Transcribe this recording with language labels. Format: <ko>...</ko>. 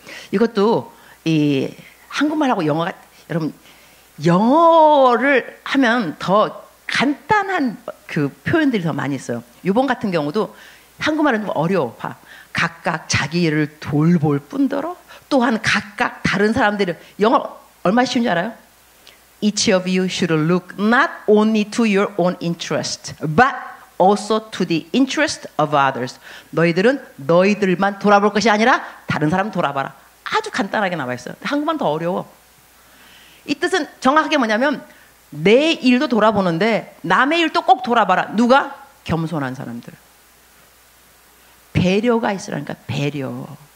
<ko>이것도 이 한국말하고 영어가, 여러분 영어를 하면 더 간단한 그 표현들이 더 많이 있어요. 이번 같은 경우도 한국말은 좀 어려워. 봐. 각각 자기 일을 돌볼 뿐더러 또한 각각 다른 사람들을, 영어 얼마나 쉬운지 알아요?</ko> <en>Each of you should look not only to your own interest, but also to the interest of others.</en> <ko>너희들은 너희들만 돌아볼 것이 아니라 다른 사람 돌아봐라. 아주 간단하게 나와 있어요. 한국말은 더 어려워. 이 뜻은 정확하게 뭐냐면 내 일도 돌아보는데 남의 일도 꼭 돌아봐라. 누가? 겸손한 사람들. 배려가 있으라니까. 배려.</ko>